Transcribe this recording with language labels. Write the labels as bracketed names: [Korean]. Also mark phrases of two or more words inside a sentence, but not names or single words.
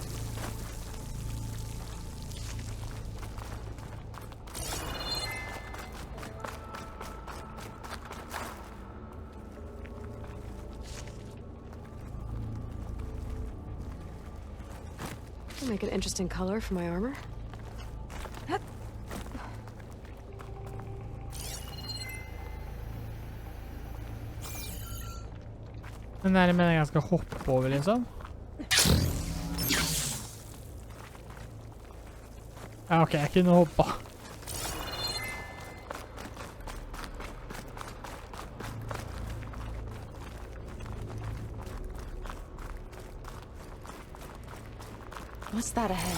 [English] Make an interesting color for my armor. [Norwegian] Den der mener jeg skal hoppe over, liksom. Ja, ok, jeg kunne hoppe. [English] What's that ahead?